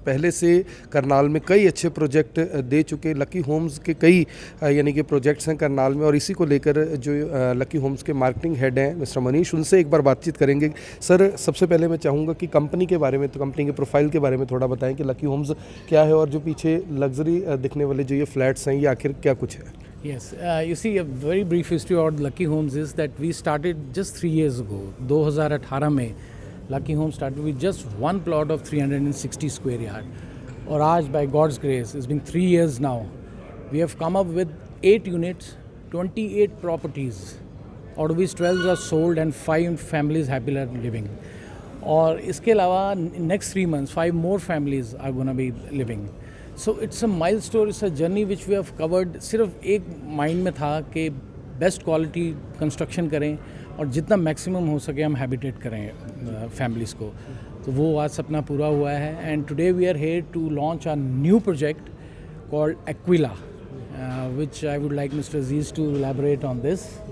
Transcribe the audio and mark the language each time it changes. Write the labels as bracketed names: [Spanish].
[Hindi] पहले से करनाल में कई अच्छे प्रोजेक्ट दे चुके लकी होम्स के कई यानी कि प्रोजेक्ट्स हैं करनाल में, और इसी को लेकर जो लकी होम्स के मार्केटिंग हेड हैं मिस्टर मनीष, उनसे एक बार बातचीत करेंगे। सर, सबसे पहले मैं चाहूँगा कि कंपनी के बारे में, तो कंपनी के प्रोफाइल के बारे में थोड़ा बताएं कि लकी होम्स क्या है और जो पीछे लग्जरी दिखने वाले जो ये फ्लैट्स हैं ये आखिर क्या कुछ है। [English] Yes, you see, a very brief history about Lucky Homes is that we started just 3 years ago. 2018 में Lucky Homes started with just one plot of 360 square yard. [Hindi] और आज [English] by God's grace, it's been 3 years now, we have come up with 8 units, 28 properties, out of which 12 are sold and 5 families happily are living. [Hindi] और इसके अलावा [English] next 3 months 5 more families are going to be living. So it's a milestone, it's a journey which we have covered. [Hindi] सिर्फ एक mind में था कि best quality construction करें और जितना मैक्सिमम हो सके हम हैबिटेट करें फैमिलीज़ को। तो वो आज सपना पूरा हुआ है [English] And today we are here to launch a new project called Aquila, which I would like mister Aziz to elaborate on this.